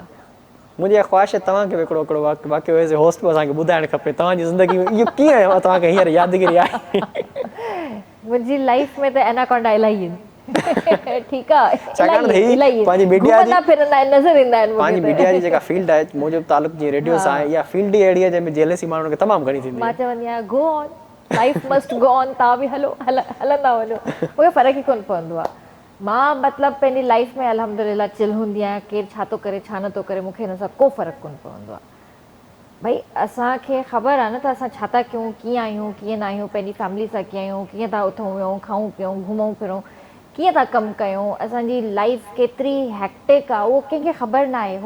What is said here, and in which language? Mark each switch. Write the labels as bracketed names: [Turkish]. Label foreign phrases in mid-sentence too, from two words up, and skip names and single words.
[Sindhi] मुंहिंजी ख़्वाहिश आहे तव्हांखे बि हिकिड़ो वाक़ियो [English] as a host [Sindhi] असांखे ॿुधाइणु खपे, तव्हांजी ज़िंदगी में इहो कीअं तव्हांखे हींअर यादगिरी आहे? मुंहिंजी लाइफ में त एनाकोंडा इलाही आहिनि। ठीकु आहे, छाकाणि त पंहिंजी मीडिया जी जेका फील्ड आहे, मुंहिंजो तालुक जीअं रेडियो सां आहे, इहा फील्ड ई अहिड़ी आहे जंहिंमें जेलेसी माण्हुनि खे तमामु घणी थींदी। मां चवंदी आहियां [English] go on, life must go on, [Sindhi] तव्हां बि हलंदा वञो, मूंखे फ़र्क़ु ई कोन पवंदो आहे। मां मतिलबु पंहिंजी लाइफ में अल्हम्दुलिल्लाह चिल हूंदी आहियां, केरु छा थो करे छा नथो करे, मूंखे हिन सां को फ़र्क़ु कोन पवंदो आहे। भई असांखे ख़बर आहे न त असां छा था कयूं, कीअं आहियूं, कीअं न आहियूं, पंहिंजी फैमिली सां कीअं आहियूं, कीअं था उथूं वियूं, खाऊं पीऊं, घुमूं फिरूं, कीअं था कमु कयूं, असांजी लाइफ केतिरी हैक्टिक आहे उहो कंहिंखे ख़बर न आहे।